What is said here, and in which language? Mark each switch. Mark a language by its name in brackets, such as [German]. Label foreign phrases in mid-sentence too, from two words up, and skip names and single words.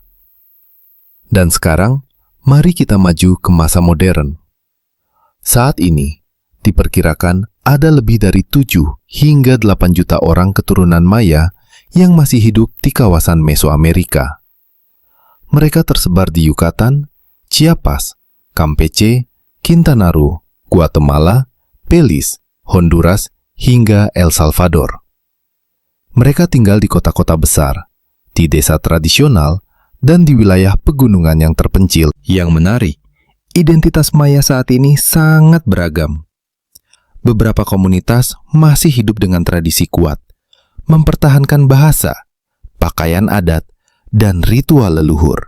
[Indonesian] Dan sekarang, mari kita maju ke masa modern. Saat ini, diperkirakan ada lebih dari 7 hingga 8 juta orang keturunan Maya yang masih hidup di kawasan Mesoamerika. Mereka tersebar di Yucatan, Chiapas, Campeche, Quintana Roo, Guatemala, Belize, Honduras, hingga El Salvador. Mereka tinggal di kota-kota besar, di desa tradisional, dan di wilayah pegunungan yang terpencil. Yang menarik, identitas Maya saat ini sangat beragam. Beberapa komunitas masih hidup dengan tradisi kuat, mempertahankan bahasa, pakaian adat, dan ritual leluhur.